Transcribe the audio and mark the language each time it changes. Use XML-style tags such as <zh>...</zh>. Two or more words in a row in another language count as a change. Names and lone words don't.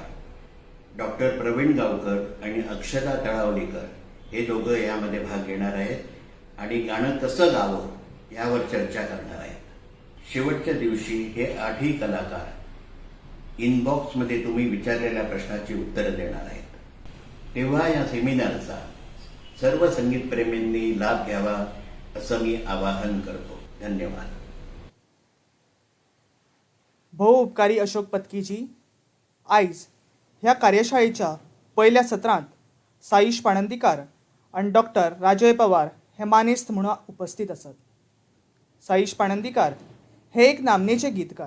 <mr>डॉक्टर प्रवीण गावकर आणि अक्षता तळावलीकर हे दोघं यामध्ये भाग घेणार आहेत आणि गाणं कसं गावं यावर चर्चा करणार आहेत. शेवटच्या दिवशी हे 8ही कलाकार इनबॉक्समध्ये तुम्ही विचारलेल्या प्रश्नाची उत्तरं देणार आहेत. तेव्हा या सेमिनारचा सर्व संगीतप्रेमींनी लाभ घ्यावा असं मी आवाहन करतो. धन्यवाद.</mr> <kok>उपकारी अशोक पत्कीजी. आयज ह्या कार्यशाळेच्या पहिल्या सत्रांत साईश पाणंदीकर आणि डॉक्टर राजय पवार हे मानेस्त म्हणून उपस्थित असत. साईश पाणंदीकर हे एक नामनेचे गीतकार.</kok>